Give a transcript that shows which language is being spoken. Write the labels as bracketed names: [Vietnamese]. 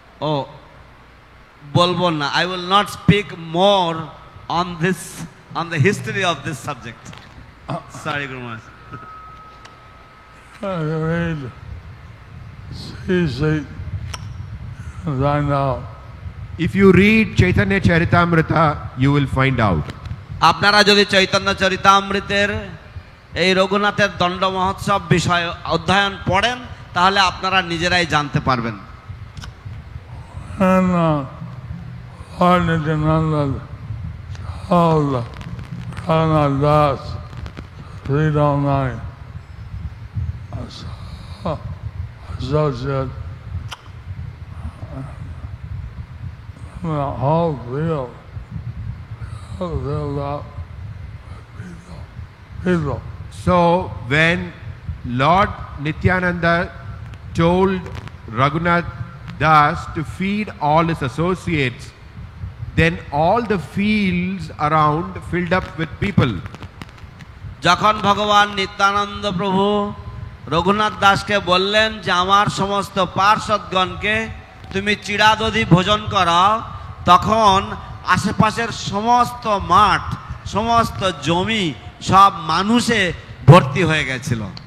[English] Oh, [Bangla] বলবো না। [English] I will not speak more on this, on the history of this subject. Sorry, Guru Maharaj. Read C.C. find out. If you read Chaitanya Charitamrita, you will find out. [Bangla] আপনারা যদি চৈতন্য চরিতামৃতের এই রঘুনাথের দণ্ড মহোৎসব বিষয় অধ্যয়ন পড়েন তাহলে আপনারা নিজেরাই জানতে পারবেন। [English] And Lord Nityananda told Raghunath Das 309 associate the whole field filled up with people. So when Lord Nityananda told Raghunath Das to feed all his associates, then all the fields around filled up with people. [Bangla] যখন ভগবান নিত্যানন্দ প্রভু রঘুনাথ দাসকে বললেন যে আমার সমস্ত পার্ষদগণকে তুমি চিড়াদধি ভোজন করাও, তখন আশেপাশের সমস্ত মাঠ, সমস্ত জমি সব মানুষে ভর্তি হয়ে গেছিল।